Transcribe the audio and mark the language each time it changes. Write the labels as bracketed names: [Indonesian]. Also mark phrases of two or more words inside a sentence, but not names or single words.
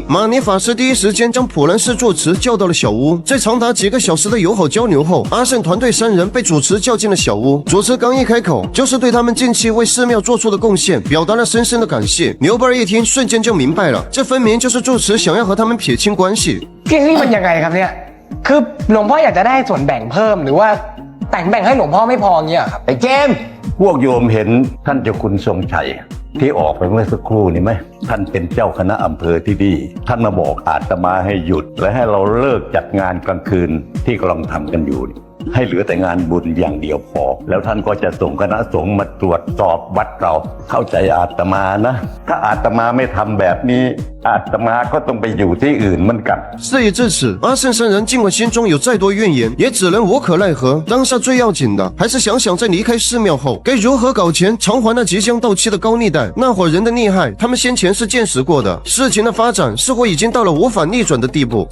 [Chinese] 马尼法师第一时间将普兰氏住持叫到了小屋，在长达几个小时的友好交流后，阿胜团队三人被主持叫进了小屋。主持刚一开口，就是对他们近期为寺庙做出的贡献表达了深深的感谢。牛班一听，瞬间就明白了，这分明就是住持想要和他们撇清关系。 [Thai] นี่มันยังไงครับเนี่ยคือหลวงพ่ออยากจะได้ส่วนแบ่งเพิ่มหรือว่าแบ่งให้หลวงพ่อไม่พอเงี้ยครับไอ้เจมส์พวกโยมเห็นท่านเจ้าคุณท รงชัยที่ออกไปเมื่อสักครู่นี้ไหมท่านเป็นเจ้าคณะอำเภอที่ดีท่านมาบอกอาตมาให้หยุดและให้เราเลิกจัดงานกลางคืนที่กำลังทำกันอยู่ให้เหลือแต่งานบุญอย่างเดียวพอแล้วท่านก็จะส่งคณะสงฆ์มาตรวจสอบวัดเราเข้าใจอาตมานะถ้าอาตมาไม่ทำแบบนี้อาตมาก็ต้องไปอยู่ที่อื่นเหมือนกัน [Chinese] 事已至此，阿胜三人尽管心中有再多怨言，也只能无可奈何。当下最要紧的，还是想想在离开寺庙后该如何搞钱偿还那即将到期的高利贷。那伙人的厉害，他们先前是见识过的。事情的发展似乎已经到了无法逆转的地步。